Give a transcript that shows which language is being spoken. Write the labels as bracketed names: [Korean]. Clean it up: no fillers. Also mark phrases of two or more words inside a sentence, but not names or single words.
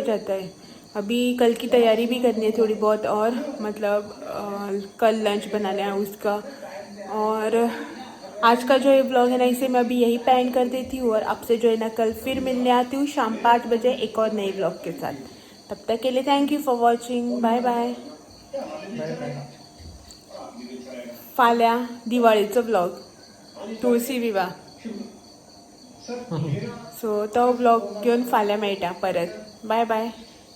[Hindi] जाता है अभी कल की तैयारी भी करनी है थोड़ी बहुत और मतलब कल लंच बनाना है उसका और आज का जो ये व्लॉग है ना इसे मैं अभी यही पेंड कर देती हूँ और आपसे जो है ना कल फिर मिलने आती हूँ शाम 5 बजे एक और नए व्लॉग के साथ तब तक के लिए [English] thank you for watching bye bye [Konkani] फाल्यां दिवाळीचो व्लॉग तुळशी विवाह सो तो व्लॉग घेवन फाल्यां मेळटा परत [English] bye bye